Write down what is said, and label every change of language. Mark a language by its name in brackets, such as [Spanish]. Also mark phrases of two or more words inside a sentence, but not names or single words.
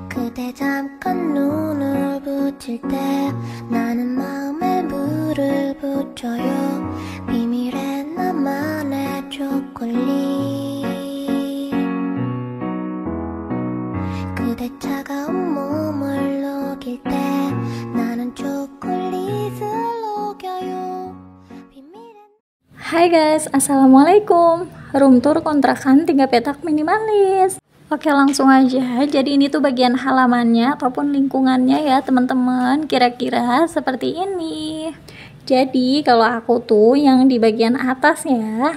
[Korean] 그대 잠깐 눈을 붙일 때 나는 마음에 물을 붙여요. 비밀의 나만의 초콜릿. 그대 차가운 몸을 녹일 때 나는 초콜릿을 녹여요. [Indonesian] Hai guys, assalamualaikum. [English] Room tour [Indonesian] kontrakan 3 petak minimalis. Oke, langsung aja. Jadi ini tuh bagian halamannya ataupun lingkungannya ya teman-teman. Kira-kira seperti ini. Jadi kalau aku tuh yang di bagian atas ya.